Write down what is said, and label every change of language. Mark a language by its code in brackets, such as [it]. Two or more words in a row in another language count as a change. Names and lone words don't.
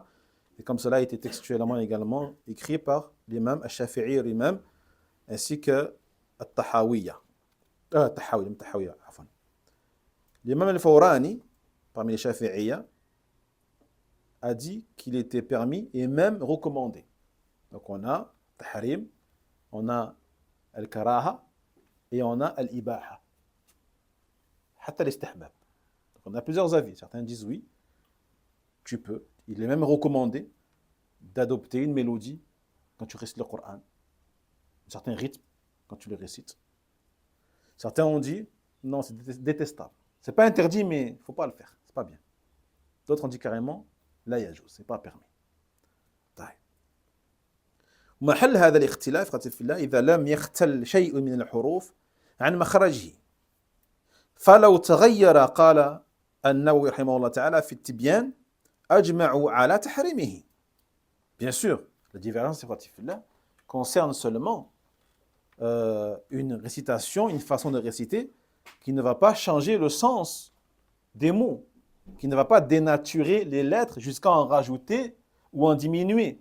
[fr] Et comme cela a été textuellement également écrit par l'imam al-Shafi'i lui-même ainsi que al-Tahawiyya. L'imam al-Fawrani parmi les Shafi'iyya a dit qu'il était permis et même recommandé. Donc on a tahrim, on a al-karaha et on a al-ibaha. [ar] حتى الاستحباب. [fr] Donc on a plusieurs avis. Certains disent oui, tu peux. Il est même recommandé d'adopter une mélodie quand tu récites le Coran, un certain rythme quand tu le récites. Certains ont dit non, c'est détestable. C'est pas interdit, mais il ne faut pas le faire. C'est pas bien. D'autres ont dit carrément [ar] لا يجوز, [fr] c'est pas permis. [ar] محل هذا الاختلاف قد في الله إذا لم يختل شيء من الحروف عن مخرجه. فلو تغير قال النووي رحمه الله تعالى في التبيان أجمعوا على تحريمه. [fr] Bien sûr, la divergence concerne seulement une récitation, une façon de réciter qui ne va pas changer le sens des mots, qui ne va pas dénaturer les lettres jusqu'à en rajouter ou en diminuer.